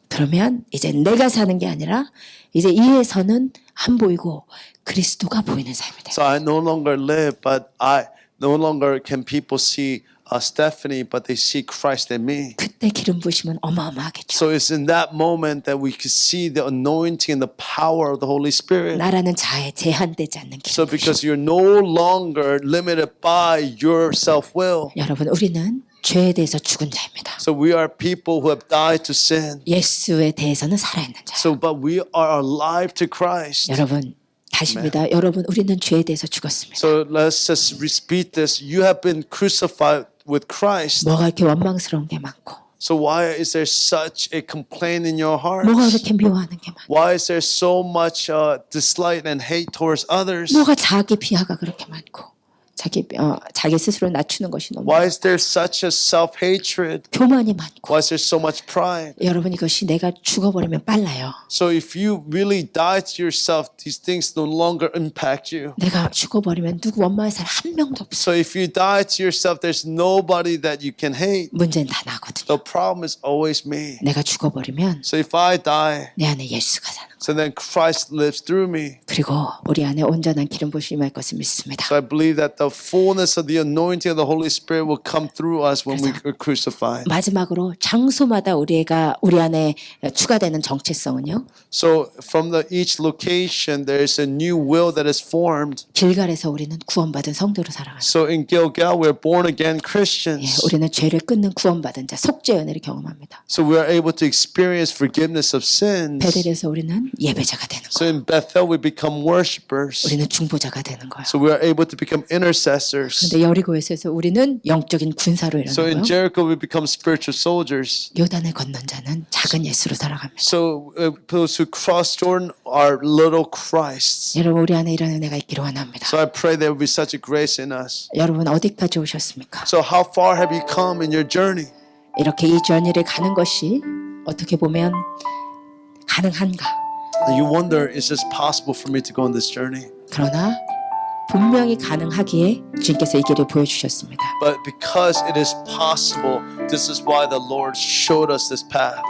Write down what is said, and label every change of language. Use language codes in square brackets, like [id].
[ko] 그러면 이제 내가 사는 게 아니라 이제 이에서는 안 보이고 그리스도가 보이는 삶이 돼요. [en] So I no longer live, but I no longer can people see Stephanie, but they see Christ in me. [ko] 그때 기름 부으시면 어마어마하겠죠. [en] So it's in that moment that we can see the anointing and the power of the Holy Spirit. [ko] 나라는 자에 제한되지 않는 [en] So [ko] 기름 부으심. [en] because you're no longer limited by your self-will. [ko] 여러분 우리는 죄에 대해서 죽은 자입니다. [en] So we are people who have died to sin. [ko] 예수에 대해서는 살아있는 자예요. [en] So, but we are alive to Christ. [ko] 여러분 다시입니다. 여러분 우리는 죄에 대해서 죽었습니다. [en] So let's just repeat this. You have been crucified with Christ. [ko] 뭐가 이렇게 원망스러운 게 많고 [en] So why is there such a complaint in your [ko] 뭐가 [en] hearts? [ko] 그렇게 미워하는 게 많고 [en] Why is there so much dislike and hate towards others? [ko] 뭐가 자기 비하가 그렇게 많고 자기 스스로 낮추는 것이 너무 [en] Why is there such a self-hatred? [ko] 교만이 많고 [en] Why is there so much pride? [ko] 여러분 이것이 내가 죽어버리면 빨라요. [en] So if you really die to yourself, these things no longer impact you. [ko] 내가 죽어버리면 누구 원망할 사람 한 명도 없어. [en] So if you die to yourself, there's nobody that you can hate. [ko] 문제는 다 나거든요. [en] The problem is always me. [ko] 내가 죽어버리면 [en] So if I die, [ko] 내 안에 예수가 사는 거예요. [en] so then Christ lives through me. [ko] 그리고 우리 안에 온전한 기름 부심이 할 것을 믿습니다. [en] So I believe that the fullness of the anointing of the Holy Spirit will come through us when we are crucified. [ko] 마지막으로 장소마다 우리 안에 추가되는 정체성은요. [en] So from each location, there is a new will that is formed. [ko] 길갈에서 우리는 구원받은 성도로 살아가요. [en] So in Gilgal, we're born again [ko] 예, [en] Christians. [ko] 우리는 죄를 끊는 구원받은 자, 속죄 은혜를 경험합니다. [en] So we are able to experience forgiveness of sins. [ko] 베델에서 우리는 예배자가 되는 [en] So [ko] 거예요. [en] in Bethel, we become worshipers. [ko] 우리는 중보자가 되는 거예요. [en] So we are able to become intercessors. [ko] 근데 여리고에서 우리는 영적인 군사로 [en] So in [ko] 일어나고요. [en] Jericho, we become spiritual soldiers. [ko] 요단을 건넌 자는 작은 예수로 살아갑니다. [en] So those who cross Jordan are little Christs. [ko] 여러분 우리 안에 이런 은혜가 있기를 원합니다. [en] So I pray there will be such a grace in us. [ko] 여러분 어디까지 오셨습니까? [en] So how far have you come in your journey? [ko] 이렇게 이 journey를 가는 것이 어떻게 보면 가능한가? [en] You wonder, is this possible for me to go on this journey? [ko] 그러나 분명히 가능하기에 주님께서 이 길을 보여주셨습니다. [en] But because it is possible, this is why the Lord showed us this path.